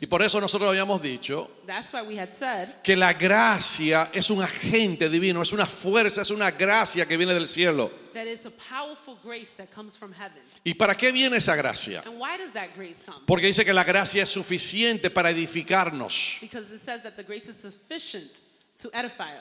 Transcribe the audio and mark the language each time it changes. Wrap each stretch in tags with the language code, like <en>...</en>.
<es>Y por eso nosotros habíamos dicho</es> <en>That's why we had said</en> <es>que la gracia es un agente divino, es una fuerza, es una gracia que viene del cielo.</es> <en>that it's a powerful grace that comes from heaven.</en> <es>¿Y para qué viene esa gracia?</es> <en>And why does that grace come?</en> <es>Porque dice que la gracia es suficiente para edificarnos.</es> <en>Because it says that the grace is sufficient to edify us.</en>